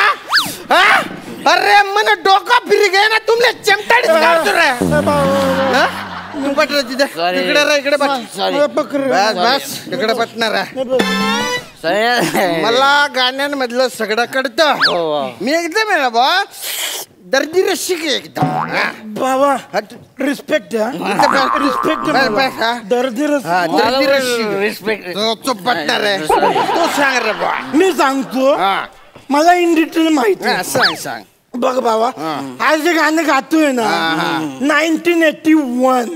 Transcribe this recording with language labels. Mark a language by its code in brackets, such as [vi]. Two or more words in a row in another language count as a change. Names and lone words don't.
[mr] अरे मन डोकं फिरी गे ना तुमले चिमटाडीच काढतो रे. इकडे रे इकडे बस इकडे बसणार आहे. मला गाण्यांमधलं सगळं कळतं. मी एकदम आहे ना बा दर्दी रसिक एकदम बाबा. [en] respect respect दर्दी [mr] रिस्पेक्ट तो बसणार आहे. तो सांग रे बा. मी सांगतो मला [en] in detail [mr] माहिती. सांग बघ बाबा आज जे गाणं गातोय ना 1981.